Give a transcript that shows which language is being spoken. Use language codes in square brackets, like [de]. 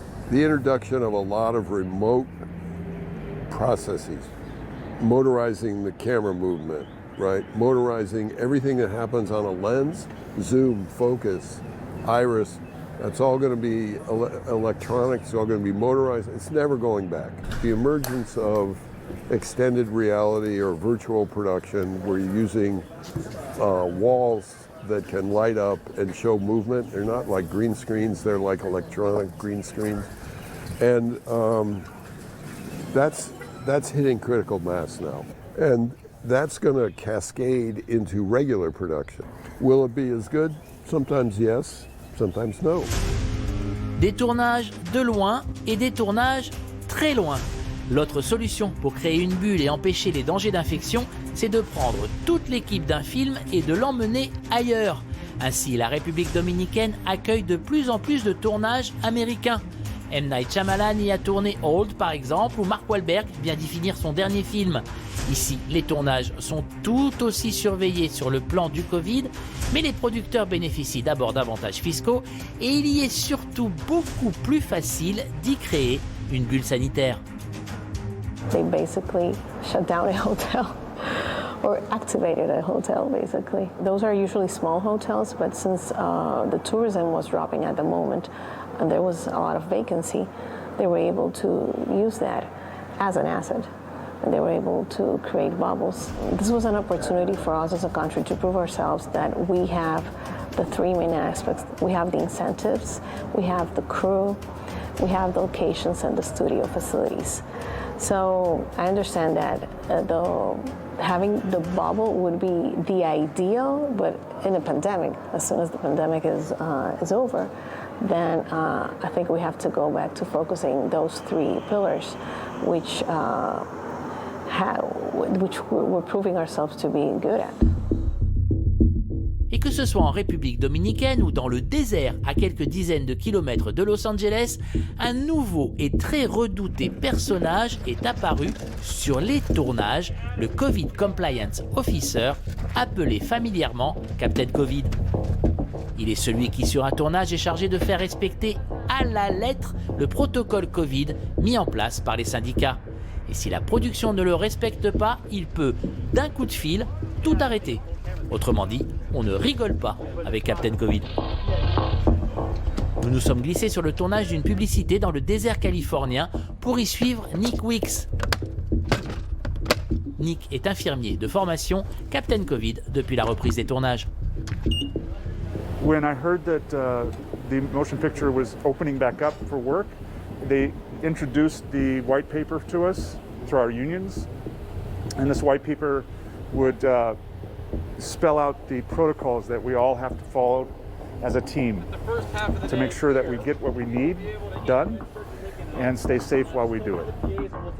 [en] The introduction of a lot of remote processes, motorizing the camera movement, right? Motorizing everything that happens on a lens, zoom, focus, iris, that's all going to be electronic, it's all going to be motorized. It's never going back. The emergence of extended reality or virtual production where you're using walls that can light up and show movement. They're not like green screens, they're like electronic green screens. And that's hitting critical mass now. And that's going to cascade into regular production. Will it be as good? Sometimes yes, sometimes no. [fr] Des tournages de loin et des tournages très loin. L'autre solution pour créer une bulle et empêcher les dangers d'infection, c'est de prendre toute l'équipe d'un film et de l'emmener ailleurs. Ainsi, la République dominicaine accueille de plus en plus de tournages américains. M. Night Shyamalan y a tourné Old par exemple, où Mark Wahlberg vient d'y finir son dernier film. Ici, les tournages sont tout aussi surveillés sur le plan du Covid, mais les producteurs bénéficient d'abord d'avantages fiscaux et il y est surtout beaucoup plus facile d'y créer une bulle sanitaire. [en] They basically shut down a hotel or activated a hotel, basically. Those are usually small hotels, but since the tourism was dropping at the moment and there was a lot of vacancy, they were able to use that as an asset. And they were able to create bubbles. This was an opportunity for us as a country to prove ourselves that we have the three main aspects. We have the incentives, we have the crew, we have the locations and the studio facilities. So I understand that having the bubble would be the ideal, but in a pandemic, as soon as the pandemic is over, then I think we have to go back to focusing those three pillars, which we're proving ourselves to be good at. [fr] Et que ce soit en République dominicaine ou dans le désert à quelques dizaines de kilomètres de Los Angeles, un nouveau et très redouté personnage est apparu sur les tournages, le [en] Covid Compliance Officer, [fr] appelé familièrement Captain Covid. Il est celui qui, sur un tournage, est chargé de faire respecter à la lettre le protocole Covid mis en place par les syndicats. Et si la production ne le respecte pas, il peut, d'un coup de fil, tout arrêter. Autrement dit, on ne rigole pas avec Captain Covid. Nous nous sommes glissés sur le tournage d'une publicité dans le désert californien pour y suivre Nick Weeks. Nick est infirmier de formation, Captain Covid depuis la reprise des tournages. [en] When I heard that the motion picture was opening back up for work, they introduced the white paper to us through our unions, and this white paper would spell out the protocols that we all have to follow as a team to make sure that we get what we need done and stay safe while we do it.